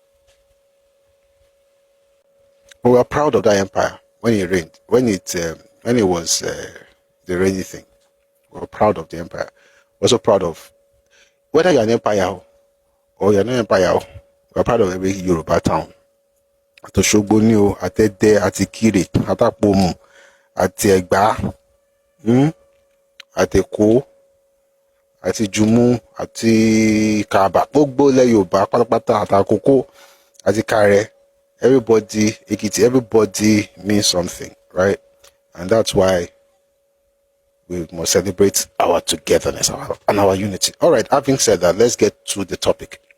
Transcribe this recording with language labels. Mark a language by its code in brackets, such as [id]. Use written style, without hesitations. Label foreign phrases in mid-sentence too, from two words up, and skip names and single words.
[en] But we are proud of that empire when it reigned, when it was the reigning thing. We are proud of the empire. We're also proud of whether you're an empire or you're not an empire. We're proud of every Yoruba town. At Oshogbo ni o, at Ede, at Ikire, at Akpomu, at Egba, at Eko, at Ijumu, at Kaba, [yo] gbogbo ilẹ̀ Yorùbá pátápátá, [en] at Akoko, at Ikare. Everybody, Ekiti, everybody means something, right? And that's why we must celebrate our togetherness and our unity. All right, having said that, let's get to the topic.